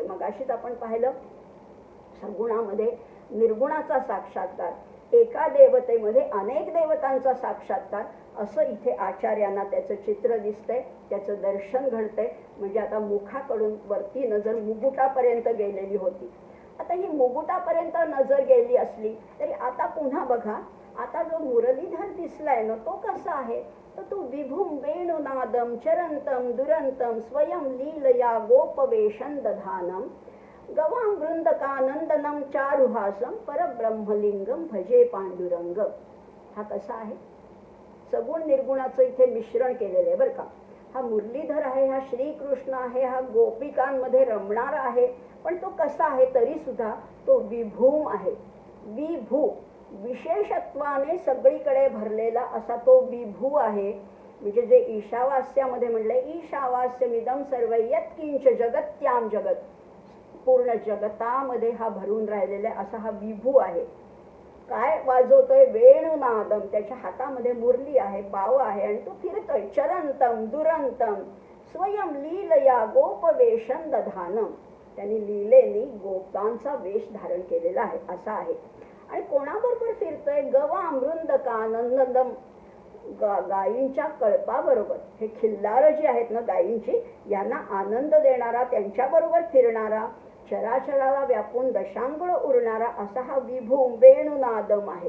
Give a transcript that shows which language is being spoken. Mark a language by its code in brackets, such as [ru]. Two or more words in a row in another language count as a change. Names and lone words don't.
[mr] मगाशीच आपण पाहिलं सगुणामध्ये निर्गुणाचा साक्षात्कार, एका देवतेमध्ये अनेक देवतांचा साक्षात्कार, असं इथे आचार्यांना त्याचं चित्र दिसतंय, त्याचं दर्शन घडतंय. म्हणजे आता मुखाकडून वरती नजर मुकुटापर्यंत गेलेली होती. आता ही मुकुटापर्यंत नजर गेली असली तरी आता पुन्हा बघा, आता जो मुरलीधर दिसलाय ना तो कसा आहे तर तो [sa] विभुम वेणुनादम चरंतम दुरंतम स्वयं लीलया गोपवेशन दधानम गवां वृंदकानंदनम चारुहासम परब्रह्मलिंगम भजे पांडुरंग. [mr] हा कसा आहे, सगुण निर्गुणाचं इथे मिश्रण केलेलं आहे बरं का. हा मुरलीधर आहे, हा श्रीकृष्ण आहे, हा गोपिकांमध्ये रमणारा आहे. पण तो कसा आहे तरी सुद्धा तो विभूम आहे. विभू विशेषत्वाने सगळीकडे भरलेला असा तो विभू आहे. म्हणजे जे ईशावास्यामध्ये म्हटलंय [sa] ईशावास्यमिदं सर्व यत्किंच जगत्याम जगत, [mr] पूर्ण जगतामध्ये हा भरून राहिलेला असा हा विभू आहे. काय वाजवतोय, वेणुनादम, त्याच्या हातामध्ये मुरली आहे, पाव आहे आणि तो फिरतोय. [sa] चरंतम दुरंतम स्वयं लीलया गोपवेशन दधानम, [mr] त्यांनी लीलेनी गोपांचा वेश धारण केलेला आहे असा आहे. आणि कोणाबरोबर फिरतोय, [sa] गवा मृंदकानंदम, [mr] गायींच्या कळपाबरोबर, हे खिल्लार जी आहेत ना गायींची, यांना आनंद देणारा, त्यांच्याबरोबर फिरणारा, चराचराला व्यापून दशांगुळ उरणारा असा हा विभू वेणुनादम आहे.